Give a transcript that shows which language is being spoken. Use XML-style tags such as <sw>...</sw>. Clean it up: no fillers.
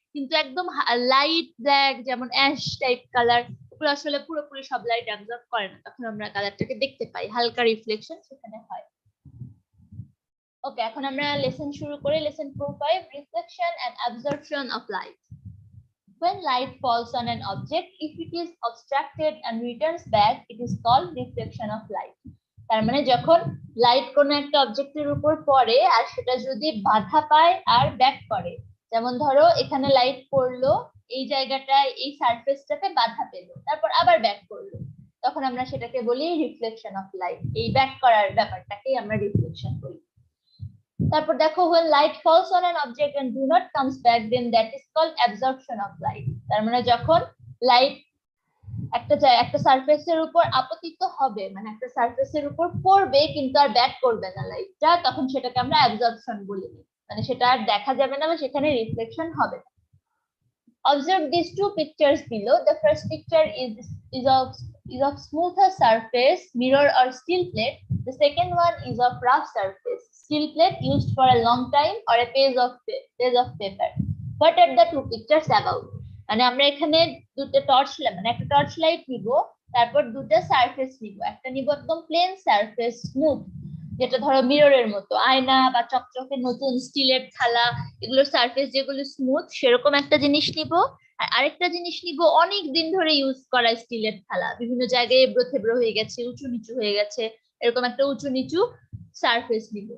<bn>কিন্তু একদম light black যেমন অ্যাশ টাইপ কালার, ওগুলো আসলে পুরোপুরি সব লাইট অ্যাবজর্ব করে না, তখন আমরা কালারটাকে দেখতে পাই, হালকা রিফ্লেকশন সেখানে হয়। ওকে, এখন আমরা লেসন শুরু করি। Lesson 4-5,</bn> <en>Reflection and absorption of light. When light falls on an object, if it is obstructed and returns back, it is called reflection of light.</en> <bn>তার মানে যখন লাইট কোনো একটা অবজেক্টের উপর পড়ে আর সেটা যদি বাধা পায় আর ব্যাক করে, যেমন ধরো এখানে লাইট পড়লো, এই জায়গাটায় এই সারফেসটাতে বাধা পেলো, তারপর আবার ব্যাক করলো, তখন আমরা সেটাকে বলি রিফ্লেকশন অফ লাইট। এই ব্যাক করার ব্যাপারটাকেই আমরা রিফ্লেকশন বলি। তারপর দেখো,</bn> <en>when light falls on an object and do not comes back, then that is called absorption of light.</en> <bn>তার মানে যখন লাইট একটা সারফেসের উপর আপতিত হবে, মানে একটা সারফেসের উপর পড়বে কিন্তু আর ব্যাক করবে না লাইটটা, তখন সেটাকে আমরা অ্যাবজর্পশন বলি। মানে সেটা আর দেখা যাবে না বা সেখানে রিফ্লেকশন হবে না।</bn> <en>Observe these two pictures below. The first picture is of smoother surface, mirror or steel plate. The second one is of rough surface, steel plate used for a long time or a page of paper. What are the two pictures about?</en> <bn>মানে আমরা এখানে দুটো মানে একটা torch light নিব, তারপর দুটো surface নিব। একটা নিব একদম প্লেন সারফেস, স্মুথ, যেটা ধরো মিররের মতো, আয়না বা চকচকে নতুন স্টিলের থালা, এগুলোর সারফেস যেগুলো স্মুথ, সেরকম একটা জিনিস নিব। আর আরেকটা জিনিস নিব অনেক দিন ধরে ইউজ করা স্টিলের থালা, বিভিন্ন জায়গায় এবড়ো থেবড়ো হয়ে গেছে, উঁচু নিচু হয়ে গেছে, এরকম একটা উঁচু নিচু সারফেস নিব।</bn>